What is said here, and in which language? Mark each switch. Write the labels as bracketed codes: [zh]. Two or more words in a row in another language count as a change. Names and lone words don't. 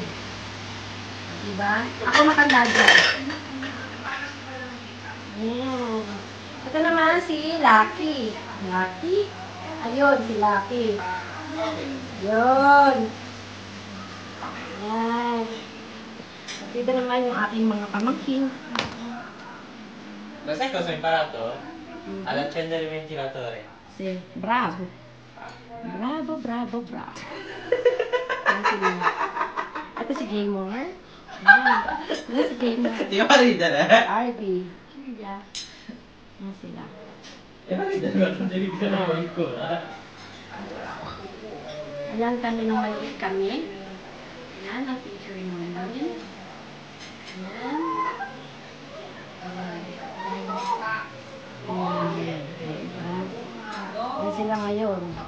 [tl] Diba? Ako matanda dyan. Ayan. Ito naman si Lucky. Lucky? Ayun, si Lucky. Ayun. Ayan. Dito naman yung aking mga pamangkin. [it] Lo sai cosa ho imparato? Ad accendere il ventilatore. [tl] Si Bravo. Bravo, bravo, bravo. Ayan sila. Ito si Gaymore. Ayan. Ito si Gaymore. [it] Ti fa ridere? [tl] RB. Sila. Ayan sila. [it] Ti fa ridere ma non devi dire ancora? [tl] Ayan kami nung maliit kami. Ayan, ang picture namin. Ayan. Ayan sila ngayon.